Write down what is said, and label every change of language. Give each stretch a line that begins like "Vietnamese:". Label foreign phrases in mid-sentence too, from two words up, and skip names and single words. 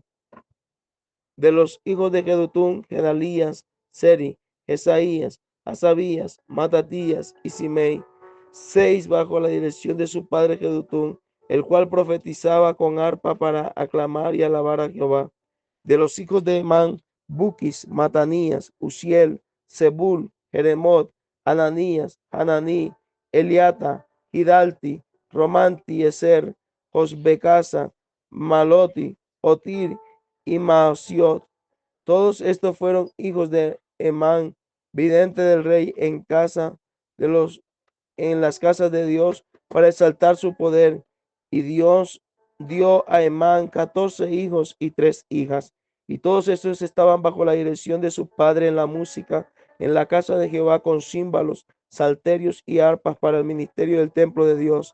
Spanish: De los hijos de Jedutún, Gedalías, Seri, Jesaías, Asabías, Matatías y Simei, 6 bajo la dirección de su padre Jedutún, el cual profetizaba con arpa para aclamar y alabar a Jehová. De los hijos de Emán, Buquis, Matanías, Uziel, Zebul, Jeremot, Ananías, Hananí, Eliata, Hidalti, Romanti, Eser, Josbecasa, Maloti, Otir y Maasiot. Todos estos fueron hijos de Emán, vidente del rey en las casas de Dios, para exaltar su poder. Y Dios dio a Emán 14 hijos y 3 hijas. Y todos estos estaban bajo la dirección de su padre en la música, en la casa de Jehová, con címbalos, salterios y arpas para el ministerio del templo de Dios.